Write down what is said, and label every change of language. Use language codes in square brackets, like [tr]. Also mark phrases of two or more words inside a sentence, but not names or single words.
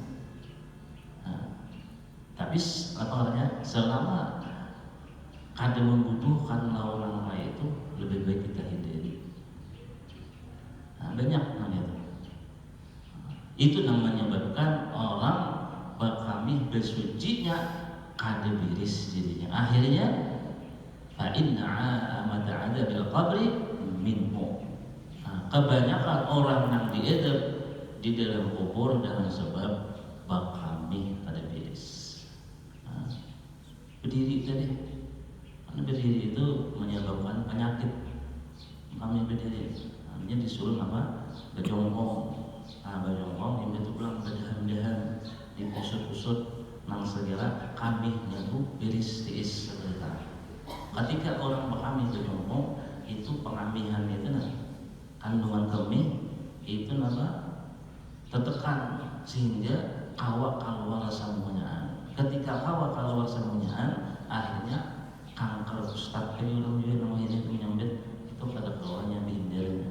[id] Nah, tapi apa namanya selama ada membutuhkan lawan lain itu lebih baik kita hindari. Nah, banyak namanya itu. Itu namanya menyebabkan orang kami bersucinya [bjn] kada biris [id] jadinya. [ar] Akhirnya فإن عامة عذاب القبر منه. [id] Nah, kebanyakan orang yang diadab di dalam kubur dengan sebab kami [bjn] kada biris. [id] Nah, berdiri tadi. Karena berdiri itu menyebabkan penyakit. Kami berdiri. Namanya disuruh apa? Berjongkok. Nah, berjongkok yang itu pulang berdahan-dahan di pusut-pusut nang segera kami itu [bjn] biris tiis [id] sebentar. Ketika orang kami berjongkok itu pengamihan itu nah kandungan kami itu apa? Tertekan sehingga awak keluar semuanya. Ketika awak keluar semuanya, akhirnya kanker prostat orang juga namanya itu menyambit itu pada keluarnya hindarnya.